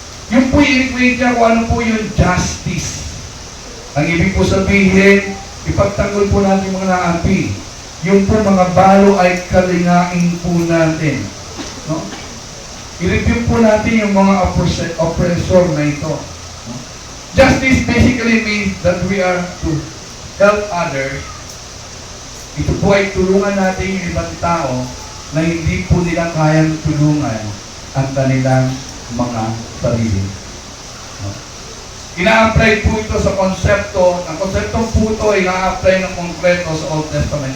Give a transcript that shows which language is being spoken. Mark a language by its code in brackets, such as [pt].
[tl] Yung po i-equate niya kung ano po yung justice. Ang ibig po sabihin, ipagtanggol po natin mga naapi. Yung po mga balo ay kalingain po natin. No? I-review po natin yung mga oppressor na ito. No? [en] Justice basically means that we are to help others. [tl] Ito po ay tulungan natin yung ibang tao na hindi po nila kayang tulungan ang kanilang mga sarili. No? Ina-apply po ito sa konsepto. Ang konseptong po ito ay ina-apply ng konkreto sa Old Testament.